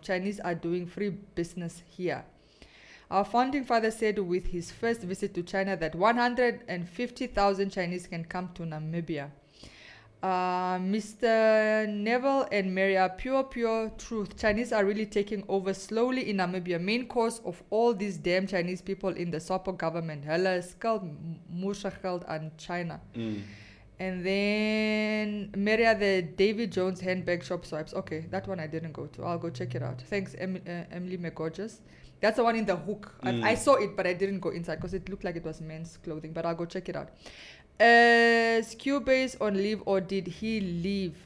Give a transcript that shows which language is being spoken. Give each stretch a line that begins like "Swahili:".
English: Chinese are doing free business here. Our founding father said with his first visit to China that 150,000 Chinese can come to Namibia. Mr. Neville and Merja, pure truth. Chinese are really taking over slowly in Namibia. Main cause of all these damn Chinese people in the SAPO government.
Afrikaans: Hulle skuld moerse aan China.
English: And then Merja, the David Jones handbag shop swipes. Okay, that one I didn't go to. I'll go check it out. Thanks, Emily McGorgeous. That's the one in the hook. I saw it, but I didn't go inside because it looked like it was men's clothing. But I'll go check it out. Is Cubase on leave or did he leave?